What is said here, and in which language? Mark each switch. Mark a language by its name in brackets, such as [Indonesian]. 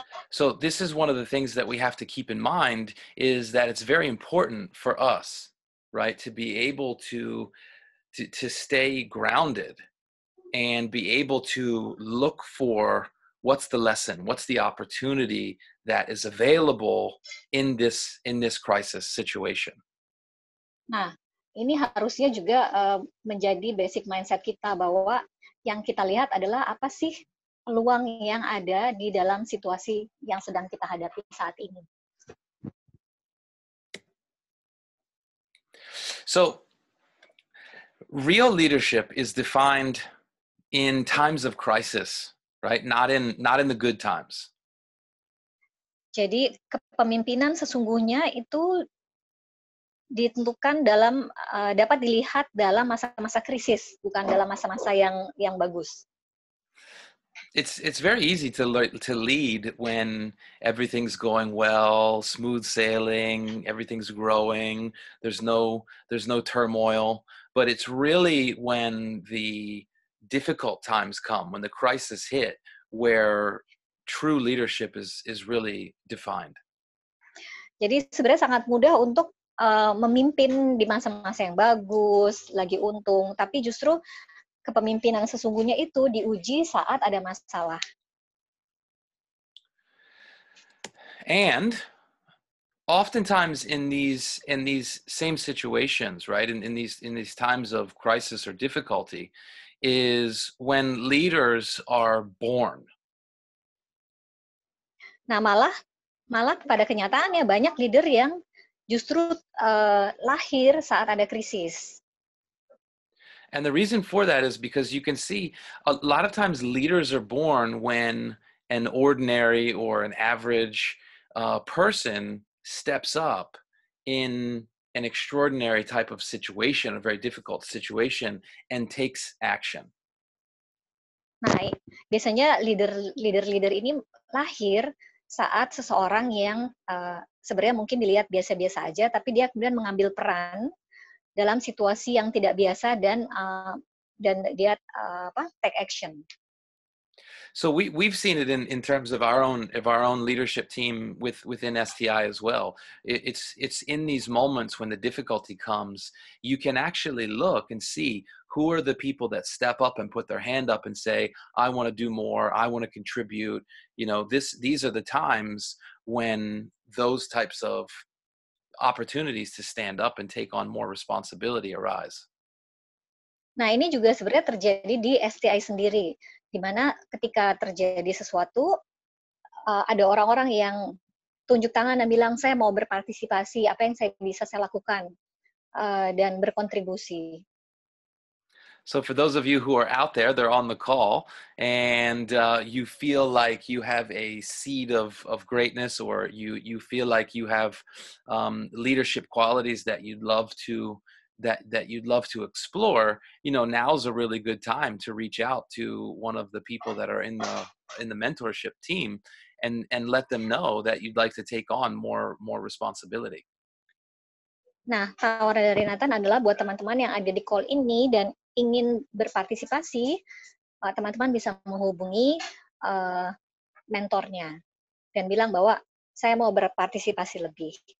[English] So this is one of the things that we have to keep in mind, is that it's very important for us, right, to be able to stay grounded and be able to look for what's the lesson, what's the opportunity that is available in this crisis situation. [Indonesian] Nah, ini harusnya juga menjadi [English] basic mindset [Indonesian] kita bahwa yang kita lihat adalah apa sih peluang yang ada di dalam situasi yang sedang kita hadapi saat ini. [English] So, real leadership is defined in times of crisis, right? Not in the good times. [Indonesian] Jadi kepemimpinan sesungguhnya itu ditentukan dalam dapat dilihat dalam masa-masa krisis, bukan dalam masa-masa yang bagus. [English] It's very easy to lead when everything's going well, smooth sailing, everything's growing, there's no turmoil, but it's really when the difficult times come, when the crisis hit, where true leadership is really defined. [Indonesian] Jadi sebenarnya sangat mudah untuk memimpin di masa-masa yang bagus, lagi untung, tapi justru kepemimpinan sesungguhnya itu diuji saat ada masalah. [English] And oftentimes in these same situations, right, in these times of crisis or difficulty, is when leaders are born. [Indonesian] Nah, malah pada kenyataannya banyak leader yang justru lahir saat ada krisis. [English] And the reason for that is because you can see a lot of times leaders are born when an ordinary or an average person steps up in an extraordinary type of situation, a very difficult situation, and takes action. [Indonesian] Nah, biasanya leader ini lahir saat seseorang yang sebenarnya mungkin dilihat biasa-biasa aja, tapi dia kemudian mengambil peran dalam situasi yang tidak biasa dan dia [English] take action. So we've seen it in terms of our own leadership team within STI as well. It's in these moments when the difficulty comes, you can actually look and see who are the people that step up and put their hand up and say, I want to do more, I want to contribute. You know, these are the times when those types of opportunities to stand up and take on more responsibility arise. [Indonesian] Nah, ini juga sebenarnya terjadi di STI sendiri, di mana ketika terjadi sesuatu, ada orang-orang yang tunjuk tangan dan bilang, saya mau berpartisipasi, apa yang bisa saya lakukan, dan berkontribusi. [English] So for those of you who are out there, they're on the call, and you feel like you have a seed of greatness, or you feel like you have leadership qualities that you'd love to explore, you know, now's a really good time to reach out to one of the people that are in the mentorship team and let them know that you'd like to take on more responsibility. [Indonesian] Nah, tawaran dari Nathan adalah buat teman-teman yang ada di call ini dan ingin berpartisipasi, teman-teman bisa menghubungi mentornya dan bilang bahwa saya mau berpartisipasi lebih.